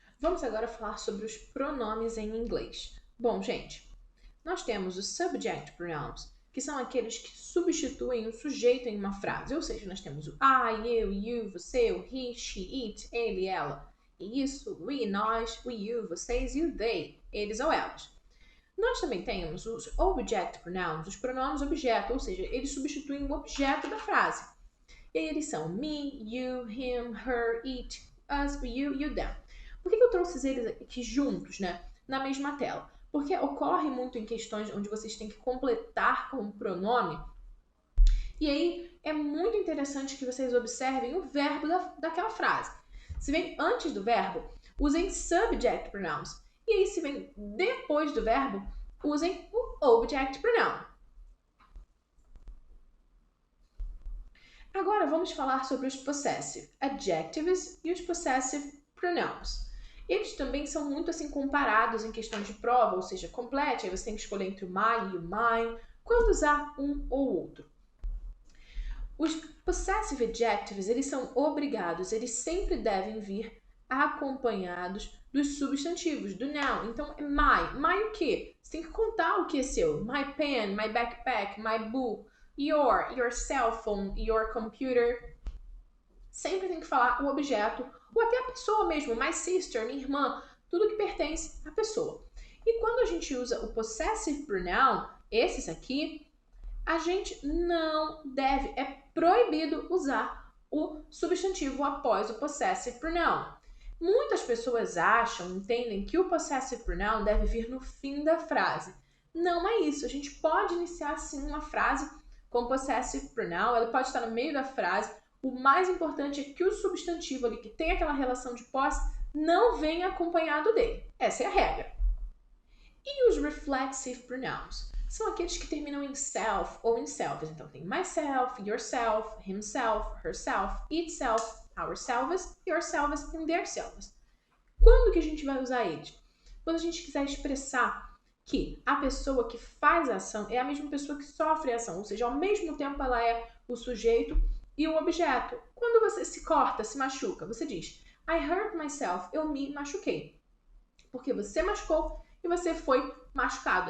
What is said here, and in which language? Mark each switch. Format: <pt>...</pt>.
<pt>Vamos agora falar sobre os pronomes em inglês. Bom, gente, nós temos os subject pronouns, que são aqueles que substituem o sujeito em uma frase, ou seja, nós temos o I, eu, you, você, o he, she, it, ele, ela. E isso, we, nós, o you, vocês e o they, eles ou elas. Nós também temos os object pronouns, os pronomes objeto, ou seja, eles substituem o objeto da frase. E aí eles são</pt> <en>me, you, him, her, it, us, you, you, them.</en> <pt>Por que eu trouxe eles aqui juntos, né, na mesma tela? Porque ocorre muito em questões onde vocês têm que completar com um pronome. E aí é muito interessante que vocês observem o verbo daquela frase. Se vem antes do verbo, usem subject pronouns. E aí, se vem depois do verbo, usem o object pronoun. Agora vamos falar sobre os possessive adjectives e os possessive pronouns. Eles também são muito assim comparados em questão de prova, ou seja, complete, aí você tem que escolher entre o my e o mine, quando usar um ou outro. Os possessive adjectives, eles são obrigados, eles sempre devem vir acompanhados dos substantivos, do noun. Então, é my. My o quê? Você tem que contar o que é seu.</pt> <en>My pen, my backpack, my book, your cell phone, your computer.</en> <pt>Sempre tem que falar o objeto, ou até a pessoa mesmo,</pt> <en>my sister,</en> <pt>minha irmã, tudo que pertence à pessoa. E quando a gente usa o possessive pronoun, esses aqui, a gente não deve, é proibido usar o substantivo após o possessive pronoun. Muitas pessoas acham, entendem que o possessive pronoun deve vir no fim da frase. Não é isso. A gente pode iniciar sim uma frase com possessive pronoun, ela pode estar no meio da frase. O mais importante é que o substantivo ali, que tem aquela relação de posse, não venha acompanhado dele. Essa é a regra. E os reflexive pronouns? São aqueles que terminam em self ou em selves. Então tem</pt> <en>myself, yourself, himself, herself, itself, ourselves, yourselves e theirselves.</en> <pt>Quando que a gente vai usar eles? Quando a gente quiser expressar que a pessoa que faz a ação é a mesma pessoa que sofre a ação, ou seja, ao mesmo tempo ela é o sujeito e o objeto. Quando você se corta, se machuca, você diz</pt> <en>I hurt myself.</en> <pt>Eu me machuquei. Porque você machucou e você foi machucado.</pt>